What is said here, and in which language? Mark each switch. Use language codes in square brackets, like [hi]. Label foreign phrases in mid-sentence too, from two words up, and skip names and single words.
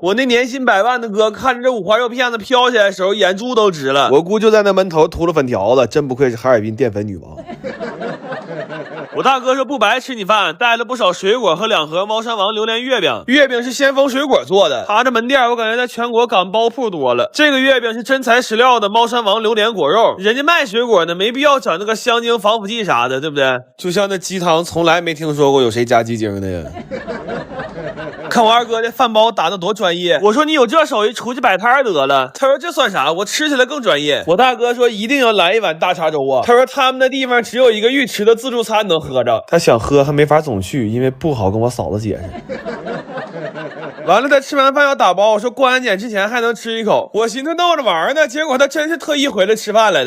[zh] 我那年薪100萬的哥看着這五花肉片子飘起来的時候，眼珠都直了。我姑就在那门头涂了粉条子，真不愧是哈爾滨淀粉女王。我大哥说不白吃你飯，带了不少水果和2盒猫山王榴蓮月餅。月餅是先锋水果做的，他這門店我感覺在全國擀包鋪多了。這個月餅是真材實料的貓山王榴蓮果肉，人家賣水果呢，沒必要整那個香精防腐劑啥的，對不對？就像那雞湯，從來沒聽說過有誰加雞精的呀。看我二哥這飯包打得多專業，我說你有這手藝出去擺攤得了。他說這算啥，我吃起來更專業。我大哥說一定要來一碗大碴粥啊。他說他們那地方只有一個浴池的自助餐能喝着，他想喝還沒法總去，因為不好跟我嫂子解釋。完了他吃完飯要打包，我說過安檢之前還能吃一口，我尋思鬧着玩呢，結果他真是特意回來吃飯來的。